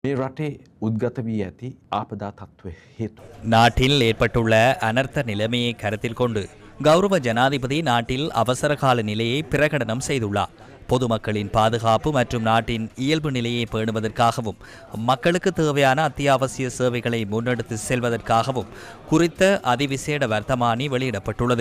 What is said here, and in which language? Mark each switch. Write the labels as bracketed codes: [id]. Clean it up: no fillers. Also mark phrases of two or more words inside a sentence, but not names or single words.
[si] මේ රටේ උද්ගත වී ඇති ආපදා තත්ත්වය හේතු. [ta] நாட்டில் ஏற்பட்டுள்ள அனர்த்த நிலைமையை கருத்தில் கொண்டு கௌரவ ஜனாதிபதி நாட்டில் அவசர கால நிலையை பிரகடனம் செய்துள்ளார். பொதுமக்களின் பாதுகாப்பு மற்றும் நாட்டின் இயல்பு நிலையை பேணுவதற்காகவும் மக்களுக்கு தேவையான அத்தியாவசிய சேவைகளை முன்னெடுத்து செல்வதற்காகவும் குறித்த அதிவிசேட வர்த்தமானி வெளியிடப்பட்டுள்ளது.